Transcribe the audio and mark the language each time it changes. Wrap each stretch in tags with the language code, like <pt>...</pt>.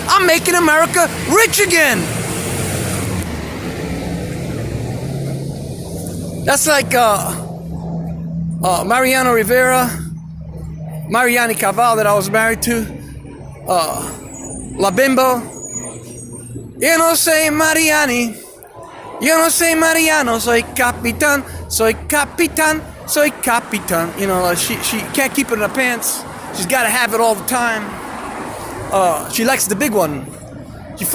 <en>I'm making America rich again. That's like Mariano Rivera, Mariani Caval that I was married to, La Bimbo.</en> <es>Yo no sé Mariani, yo no sé Mariano, soy capitán, soy capitán, soy capitán.</es> <en>You know, she can't keep it in her pants. She's got to have it all the time. She likes the big one. She fucked</en>